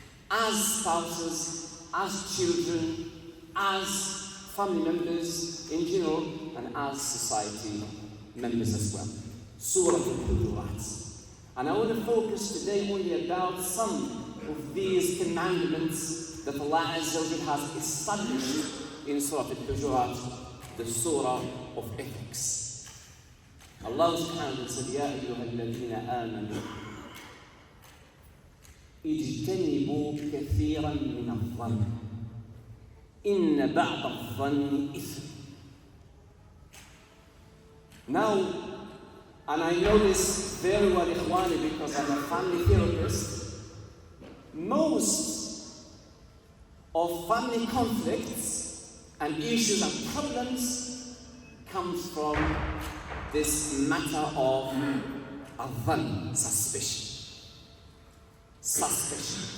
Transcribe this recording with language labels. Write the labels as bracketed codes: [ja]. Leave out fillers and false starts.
[en] As spouses, as children, as family members in general, and as society members as well. Surah Al-Hujurat. And I want to focus today only about some of these commandments that Allah Azza wa Jalla has established in Surah Al-Hujurat, the Surah of Ethics. [ar] Allah subhanahu wa ta'ala [en] said, [ar] يَا أَيُّهَا الَّذِينَ آمَنُوا اجتنبوا كثيرا من الظن إن بعض الظن إثم. [en] Now, and I know this very well, Ikhwani, because I'm a family therapist, most of family conflicts and issues and problems comes from this matter of adhan, suspicion. Suspicion.